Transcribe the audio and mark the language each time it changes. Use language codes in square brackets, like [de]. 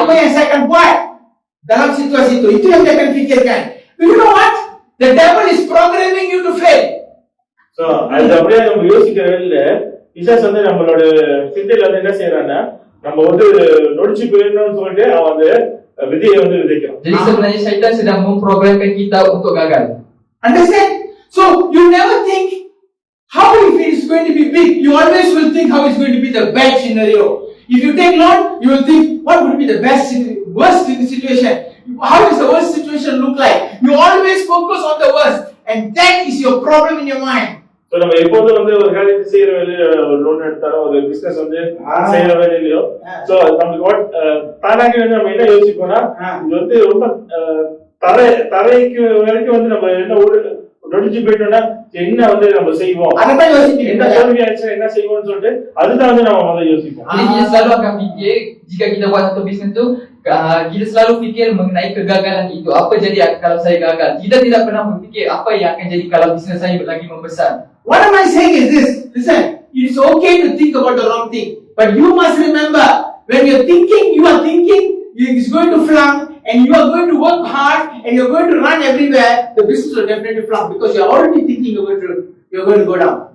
[ms] Apa yang saya akan buat dalam situasi itu? Itu yang dia akan fikirkan. [en] You know what? The devil is programming you to fail. [ta] So, அது அப்படியே நம்ம யோசிக்கிறவே இல்லை. பிசாசு வந்து நம்மளோட சிந்தையில வந்து என்ன செய்யறான்னா, நம்ம வந்து நொடிச்சு போயிடணும்னு சொல்லிட்டு அவன் அந்த விதியை வந்து விதைக்கிறான். [ms] Jadi sebenarnya syaitan sedang memprogramkan kita untuk gagal. [en] Understand? So you never think how if it is going to be big. You always will think how it's going to be the bad scenario. If you take loan, you will think what would be the worst situation. How does the worst situation look like? You always focus on the worst, and that is your problem in your mind. [ta] So நம்ம எப்போதும் வந்து ஒரு காரியத்தை செய்யற வேலையில ஒரு loan எடுத்தாலும் ஒரு பிசினஸ் வந்து செய்யற வேலையிலயோ சோ நமக்கு தானாக வந்து நம்ம என்ன யோசிப்போம்னா, இது வந்து ரொம்ப தரைக்கு வரைக்கும் வந்து நம்ம என்ன நொடிச்சு போயிட்டோம்னா என்ன வந்து நம்ம செய்வோம், என்ன தோல்வி ஆயிடுச்சுன்னா என்ன செய்வோம்னு சொல்லிட்டு அதுதான் வந்து நம்ம முதல்ல யோசிப்போம். [ms] Jadi kita selalu akan fikir, jika kita buat satu bisnes tu, kita selalu fikir mengenai kegagalan itu. Apa jadi kalau saya gagal? Kita tidak pernah berfikir apa yang akan jadi kalau bisnes saya lagi membesar. [en] What am I saying is this? Listen, it is okay to think about the wrong thing, but you must remember, when you are thinking, it is going to flunk, and you are going to work hard, and you are going to run everywhere. The business will definitely flunk because you are already thinking you are going to go down.